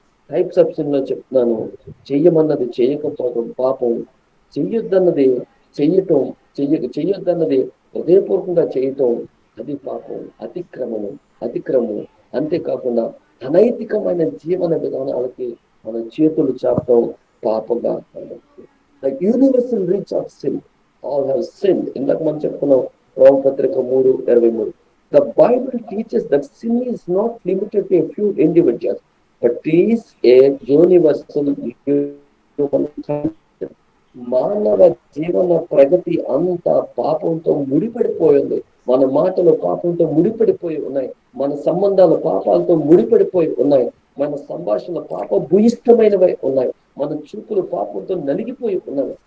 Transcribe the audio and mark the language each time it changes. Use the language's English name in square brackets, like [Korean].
[Telugu] Types of sin లో చెప్తున్నాను. చెయ్యమన్నది చేయకపోవడం పాపం, చెయ్యొద్దన్నది చెయ్యటం, చెయ్యొద్దన్నది హృదయపూర్వకంగా చేయటం అది పాపం, అతిక్రమం. అంతేకాకుండా అనైతికమైన జీవన విధానాలకి మన చేతులు చాపటం పాపంగా. [English] The universal reach of sin, all have sinned. [Telugu] ఇందాక మనం చెప్పుకున్నాం రోమపత్రిక 3:23. [English] The Bible teaches that sin is not limited to a few individuals, but is a universal human condition. [Telugu] మానవ జీవన ప్రగతి అంతా పాపంతో ముడిపడిపోయింది. మన మాటలు పాపంతో ముడిపడిపోయి ఉన్నాయి. మన సంబంధాలు పాపాలతో ముడిపడిపోయి ఉన్నాయి. మన సంభాషణ పాప భూయిష్టమైనవై ఉన్నాయి. మన చూపులు పాపంతో నలిగిపోయి ఉన్నవి.